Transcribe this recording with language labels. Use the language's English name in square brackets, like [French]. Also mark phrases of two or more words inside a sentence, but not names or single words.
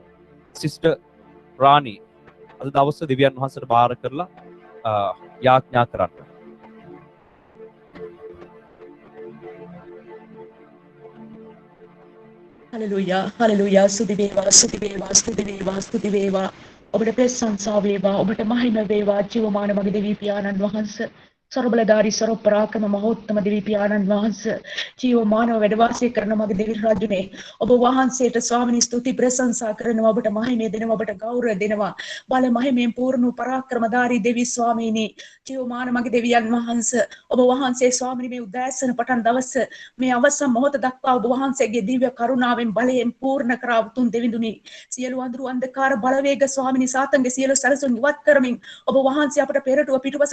[Sinhala] සිස්ටර් රාණි අද දවස් දෙවියන් වහන්සේට බාර කරලා යාඥා කරන්න. හලෙලූයා හලෙලූයා ස්තුති වේවා ස්තුති වේවා ස්තුති වේවා ස්තුති වේවා ඔබට ප්‍රශංසා වේවා ඔබට මහිම වේවා ජීවමාන මගේ දෙවි පියාණන් වහන්සේ සර්වබලධාරී සර්ව පරාක්‍රම මහෝත්තම දෙවි පියානන් वහන්ස ජීව මානව වැඩ වාසය කරන මගේ දෙවි රජුනේ ඔබ වහන්සේට ස්වාමිනී ස්තුති ප්‍රශංසා කරනවා ඔබට මහිමය දෙනවා ඔබට ගෞරව දෙනවා බල මහිමෙන් පූර්ණ පරාක්‍රමධාරී දෙවි ස්වාමීනි ජීව මාන මගේ දෙවියන් වහන්ස ඔබ වහන්සේ ස්වාමිනී මේ උදෑසන පටන් දවස මේ අවසන් මොහොත දක්වා ඔබ වහන්සේගේ දිව්‍ය කරුණාවෙන් බලයෙන් පූර්ණ කරා උතුම් දෙවිඳුනි සියලු අඳුරු අන්ධකාර බලවේග ස්වාමිනී සාතන්ගේ සියලු සැලසුම් ඉවත් කරමින් ඔබ වහන්සේ අපට පෙරටුව පිටුපස